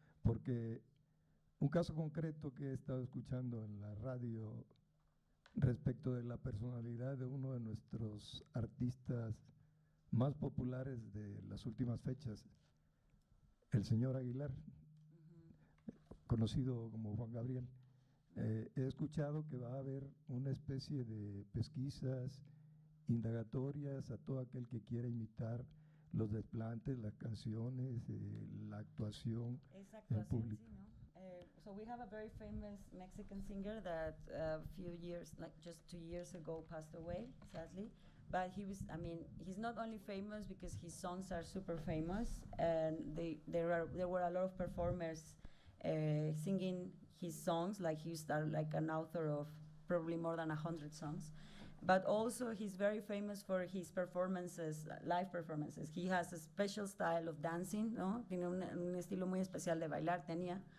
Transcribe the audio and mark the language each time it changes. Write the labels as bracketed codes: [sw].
[es] Porque un caso concreto que he estado escuchando en la radio respecto de la personalidad de uno de nuestros artistas más populares de las últimas fechas, el señor Aguilar, conocido como Juan Gabriel. He escuchado que va a haber una especie de pesquisas indagatorias a todo aquel que quiera imitar los desplantes, las canciones, la actuación en público. [en] So we have a very famous Mexican singer that a few years, like just 2 years ago, passed away, sadly. But he was, I mean, he's not only famous because his songs are super famous, and there were a lot of performers singing his songs. Like he's like an author of probably more than 100 songs. But also he's very famous for his performances, live performances. He has a special style of dancing, ¿no? [es] Tiene un estilo muy especial de bailar, tenía.